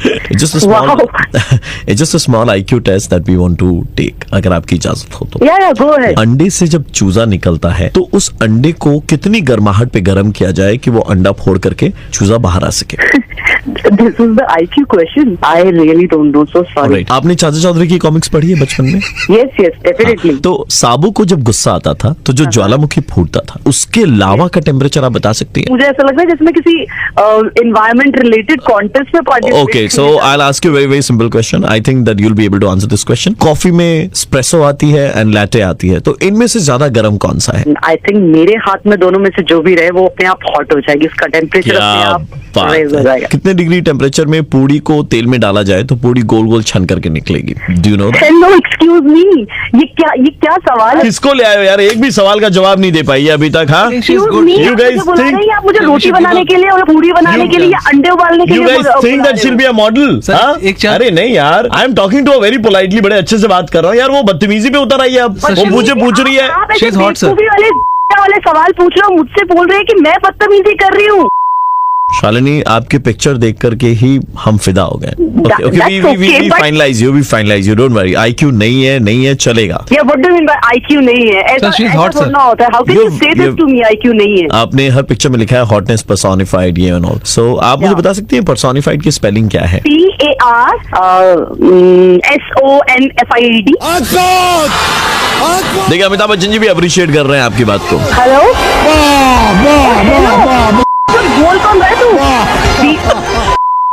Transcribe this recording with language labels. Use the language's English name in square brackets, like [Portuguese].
[English] It's just a small IQ test that we want to take, [Hindi] अगर आपकी इजाजत हो तो। [English] Yeah, go ahead. [Hindi] अंडे से जब चूजा निकलता है तो उस अंडे को कितनी गर्माहट पे गर्म किया जाए कि वो अंडा फोड़ करके चूजा बाहर आ सके? [English] This is the IQ question. I really don't know. So sorry. Right. [Hindi] आपने चाचा चौधरी की कॉमिक्स पढ़ी है बचपन में? [English] Yes, definitely. [Hindi] तो साबू को जब गुस्सा आता था तो जो ज्वालामुखी फूटता था, उसके लावा का टेम्परेचर आप बता सकती हैं? मुझे ऐसा लगता है जैसे मैं किसी [English] environment related contest [Hindi] में participate [English] Okay, so I'll ask you a very simple question. I think that you'll be able to answer this question. [Hindi] Coffee में espresso आती है एंड latte आती है, तो इनमें से ज्यादा गर्म कौन सा है? [English] I think [Hindi] मेरे हाथ में दोनों में से जो भी रहे वो अपने आप हॉट हो जाएगी, उसका टेम्परेचर अपने आप raise हो जाएगा। कितने डिग्री टेम्परेचर में पूड़ी को तेल में डाला जाए तो पूड़ी गोल गोल छन करके निकलेगी? [English] Do you know that? Hello, excuse me. [Hindi] ये क्या सवाल है? किसको ले आए हो यार, एक भी सवाल का जवाब नहीं दे पाई है अभी तक। हाँ, [English] Excuse me, You guys [Hindi] आप मुझे बुला [English] think- [Hindi] रहे हैं, आप मुझे रोटी बनाने के लिए और पूरी बनाने के लिए या अंडे उबालने के [English] You [Hindi] लिए [English] guys think that she'll be a model? [Hindi] हाँ? अरे नहीं यार, [English] I am talking to her very politely, [Hindi] बड़े अच्छे से बात कर रहा हूँ यार। वो बदतमीजी पे उतर आई है अब, वो मुझे पूछ रही है। आप ऐसे बेवकूफी वाले सवाल पूछ रहे हो, मुझसे बोल रहे हैं कि मैं बदतमीजी कर रही हूँ। शालिनी, आपके पिक्चर देख करके ही हम फिदा हो गए। [English] We finalise you, don't worry. [Hindi] IQ नहीं है, चलेगा। [English] Yeah, what do you mean by IQ [Hindi] नहीं है? ऐसा थोड़ा होता है। [English] How can you say this to me? [Hindi] IQ नहीं है। आपने हर पिक्चर में लिखा है हॉटनेस पर्सोनिफाइड, ये एंड ऑल। सो आप मुझे बता सकती हैं पर्सोनिफाइड की स्पेलिंग क्या है? PARSONFIED। देखिए अमिताभ बच्चन जी भी अप्रिशिएट कर रहे हैं आपकी बात को। हेलो, बोल कौन रहा है तू?